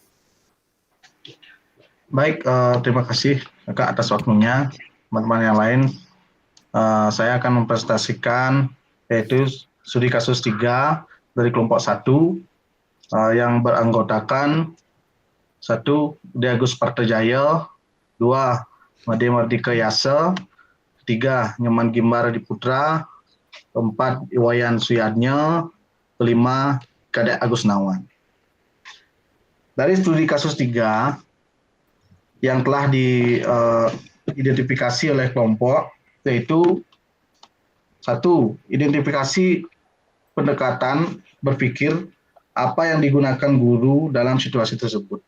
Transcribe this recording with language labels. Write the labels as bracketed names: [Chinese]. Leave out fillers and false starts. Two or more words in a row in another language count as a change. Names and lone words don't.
[Indonesian] Baik, terima kasih Kak atas waktunya. Teman-teman yang lain, saya akan mempresentasikan yaitu studi kasus 3 dari kelompok 1 yang beranggotakan 1. Budi Agus Partojaya, 2. Made Mardika Yasa, 3. Nyoman Gimbar Diputra, 4. Iwayan Suyadnya, 5. Kadek Agus Nawan. Dari studi kasus 3 yang telah diidentifikasi oleh kelompok, yaitu 1. Identifikasi pendekatan berpikir apa yang digunakan guru dalam situasi tersebut.